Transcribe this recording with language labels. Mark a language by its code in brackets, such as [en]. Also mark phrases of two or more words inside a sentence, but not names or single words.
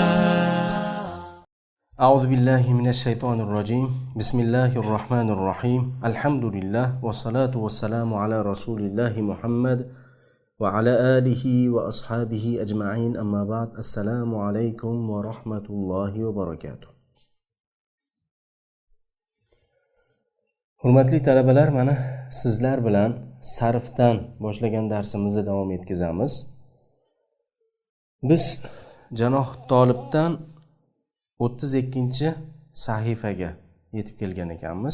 [ar] أعوذ بالله من الشيطان الرجيم. بسم الله الرحمن الرحيم. الحمد لله والصلاة والسلام على رسول الله محمد وعلى آله وأصحابه أجمعين. أما بعد. السلام عليكم ورحمة الله وبركاته. [uz] Hurmatli talabalar, mana sizlar bilan sarfdan boshlagan darsimizni davom etkazamiz. Biz Janoh Tolibdan 32-sahifaga yetib kelgan ekanmiz.